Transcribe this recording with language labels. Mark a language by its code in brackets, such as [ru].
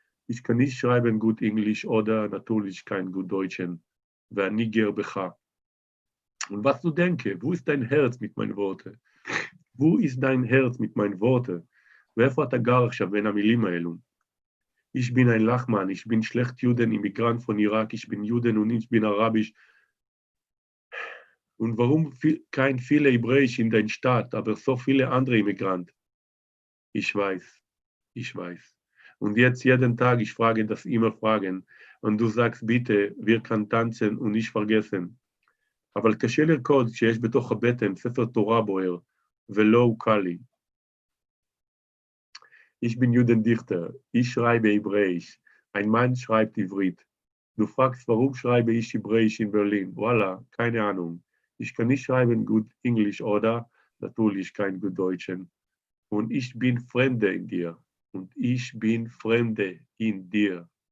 [de] Ich kann nicht schreiben gut Englisch oder natürlich kein gut Deutschen. [he] ואני גר בך. [de] Und was du denke, wo ist dein Herz mit meinen Worten? Wo ist dein Herz mit meinen Worten? [he] ואיפה אתה גר עכשיו בין המילים האלו? [de] Ich bin ein Lachmann, ich bin schlecht Juden, Immigrant von Irak, ich bin Juden und ich bin Arabisch. Und warum kein viele Hebräisch in deiner Stadt, aber so viele andere Immigranten? Ich weiß. Und jetzt jeden Tag, ich frage das immer Fragen. Und du sagst, bitte, wir können tanzen und nicht vergessen. [he] אבל קשה לרקוד שיש בתוך הבטן ספר תורה בוער, ולא הוא קל לי. [de] Ich bin Judendichter, ich schreibe Hebräisch, ein Mann schreibt Ivrit. Du fragst, warum schreibe ich Hebräisch in Berlin? Voila, keine Ahnung. Ich kann nicht schreiben gut Englisch oder natürlich kein gut Deutschen. Und ich bin Fremde in dir. Und ich bin Fremde in dir.